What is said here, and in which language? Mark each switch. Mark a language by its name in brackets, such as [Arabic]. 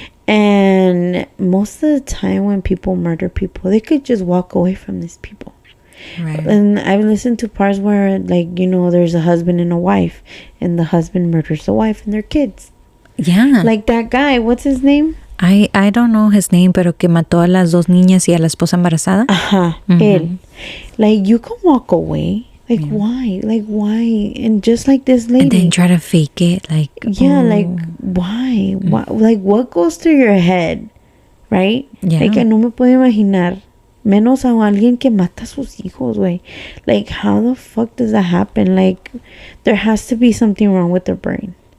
[English] And most of the time when people murder people, they could just walk away from these people. Right. And I've listened to parts where, like, you know, there's a husband and a wife, and the husband murders the wife and their kids. Yeah. Like that guy, what's his name? I don't know his name, [Spanish] pero que mató a las dos niñas y a la esposa embarazada. Ajá. Él. [English] Like, you can walk away. Like, why? Like, why? And just like this lady. And then try to fake it. Like, yeah, like, why? Why? Like, what goes through your head? Right? Yeah. [Spanish] Like, no me puedo imaginar. Menos a alguien que mata a sus hijos, güey. [English] Like, how the fuck does that happen? Like, there has to be something wrong with their brain.